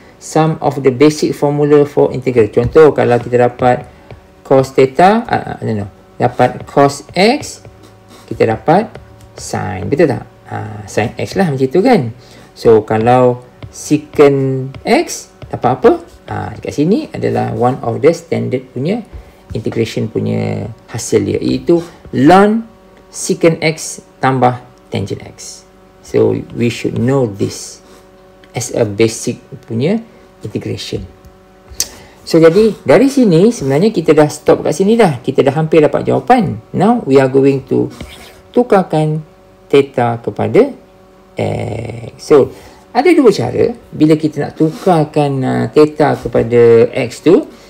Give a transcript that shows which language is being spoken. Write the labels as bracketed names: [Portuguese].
[English] Some of the basic formula for integral. [Malay] Contoh kalau kita dapat cos theta, dapat cos x, kita dapat sin. Betul tak? Sin x lah macam tu kan. So kalau secant x dapat apa? Dekat sini adalah [English] one of the standard [Malay] punya integration punya hasil dia, iaitu ln secant x tambah tangent x. [English] So we should know this as a basic punya integration. [Malay] So jadi dari sini sebenarnya kita dah stop kat sini dah. Kita dah hampir dapat jawapan. [English] Now we are going to [Malay] tukarkan theta kepada x. So ada 2 cara bila kita nak tukarkan theta kepada x tu.